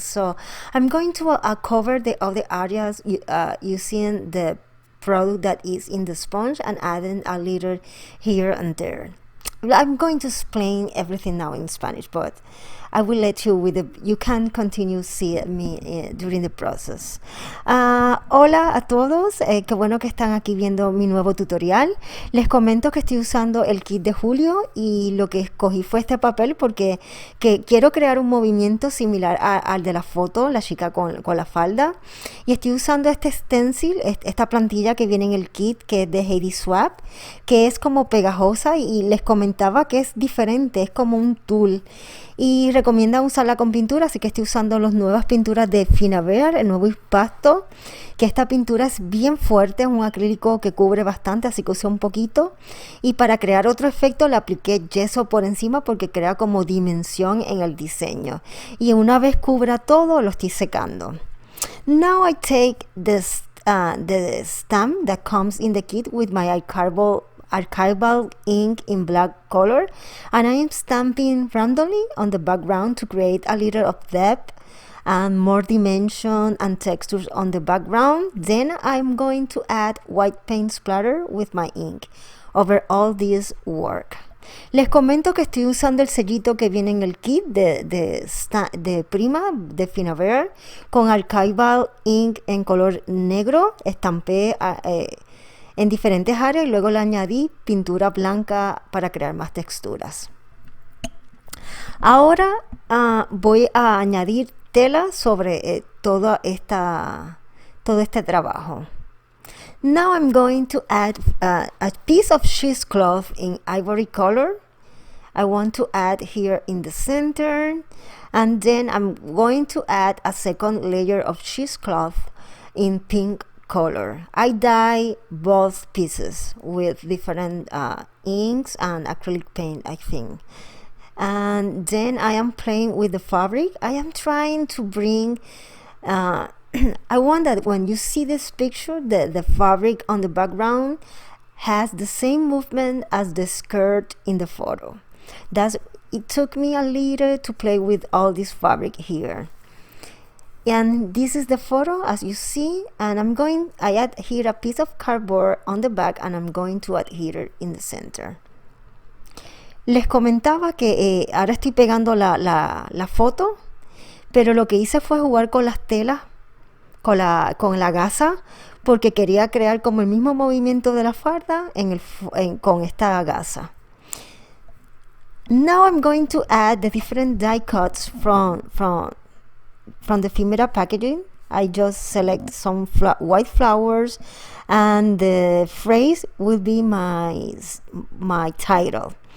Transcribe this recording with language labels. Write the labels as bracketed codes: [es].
[en] So I'm going to cover the other areas using the product that is in the sponge and adding a little here and there. I'm going to explain everything now in Spanish, but I will let you you can continue see me during the process. [es] Hola a todos, qué bueno que están aquí viendo mi nuevo tutorial. Les comento que estoy usando el kit de julio y lo que escogí fue este papel porque quiero crear un movimiento similar al de la foto, la chica con la falda, y estoy usando este stencil, esta plantilla que viene en el kit, que es de Heidi Swap, que es como pegajosa, y les comentaba que es diferente, es como un tul, y recomienda usarla con pintura, así que estoy usando las nuevas pinturas de Rivera, el nuevo impasto, que esta pintura es bien fuerte, es un acrílico que cubre bastante, así que usé un poquito, y para crear otro efecto le apliqué yeso por encima porque crea como dimensión en el diseño, y una vez cubra todo lo estoy secando. [en] Now I take the stamp that comes in the kit with my archival ink in black color, and I am stamping randomly on the background to create a little of depth and more dimension and textures on the background. Then I'm going to add white paint splatter with my ink over all this work. [es] Les comento que estoy usando el sellito que viene en el kit de Prima, de Rivera, con archival ink en color negro. Estampé en diferentes áreas y luego le añadí pintura blanca para crear más texturas. Ahora voy a añadir tela sobre todo este trabajo. [en] Now I'm going to add a piece of cheesecloth in ivory color I want to add here in the center, and then I'm going to add a second layer of cheesecloth in pink color. I dye both pieces with different inks and acrylic paint, I think. And then I am playing with the fabric. I am trying to bring I want that when you see this picture, the fabric on the background has the same movement as the skirt in the photo. It took me a little to play with all this fabric here. And this is the photo as you see, and I add here a piece of cardboard on the back, and I'm going to add here in the center. [es] Les comentaba que ahora estoy pegando la foto, pero lo que hice fue jugar con las telas, con la gasa, porque quería crear como el mismo movimiento de la farda con esta gasa. [en] Now I'm going to add the different die cuts from the ephemera packaging. I just select some white flowers, and the phrase will be my title.